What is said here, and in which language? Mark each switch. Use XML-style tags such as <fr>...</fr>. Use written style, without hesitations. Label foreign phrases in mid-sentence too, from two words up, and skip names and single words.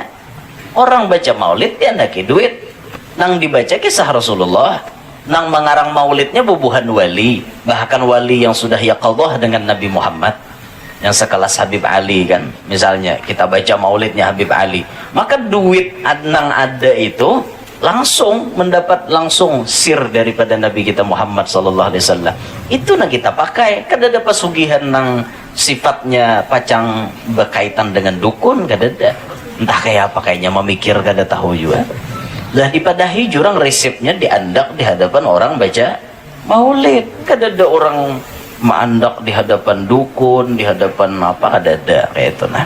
<bjn>Orang baca maulid diandaki duit. Nang dibaca kisah Rasulullah, nang mengarang maulidnya bubuhan wali, bahkan wali yang sudah yaqadhah dengan Nabi Muhammad. Yang sekelas Habib Ali kan. Misalnya kita baca maulidnya Habib Ali, maka duit nang ada itu langsung mendapat langsung sir daripada Nabi kita Muhammad</bjn> <ar>صلى الله عليه وسلم.</ar> <bjn>Itu nang kita pakai. Kada ada pesugihan nang sifatnya pacang berkaitan dengan dukun, kada ada. Entah kayak apa kayaknya memikir kada tahu juga. Lah dipadahi jurang resepnya diandak di hadapan orang baca maulid. Kada ada orang maandak di hadapan dukun, di hadapan apa kada ada kayak itu nah.</bjn>